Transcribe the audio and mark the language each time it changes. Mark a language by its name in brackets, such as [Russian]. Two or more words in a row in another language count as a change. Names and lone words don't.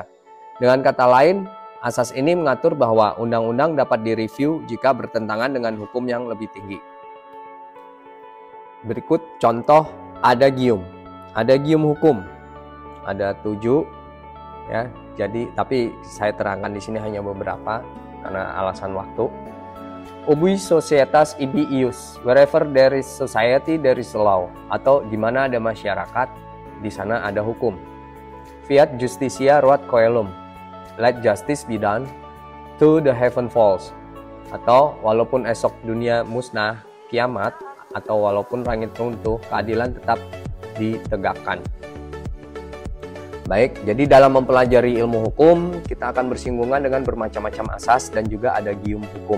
[Indonesian] Dengan kata lain, asas ini mengatur bahwa undang-undang dapat direview jika bertentangan dengan hukum yang lebih tinggi. Berikut contoh adagium. Adagium hukum ada 7 ya. Jadi tapi saya terangkan di sini hanya beberapa karena alasan waktu. [Latin] Ubi societas ibi ius. [English] Wherever there is society there is law, [Indonesian] atau di mana ada masyarakat di sana ada hukum. [Latin] Fiat justitia ruat coelum. [English] Let justice be done to the heaven falls. [Indonesian] Atau walaupun esok dunia musnah kiamat, atau walaupun langit runtuh, keadilan tetap ditegakkan. Baik, jadi dalam mempelajari ilmu hukum, kita akan bersinggungan dengan bermacam-macam asas dan juga adagium hukum.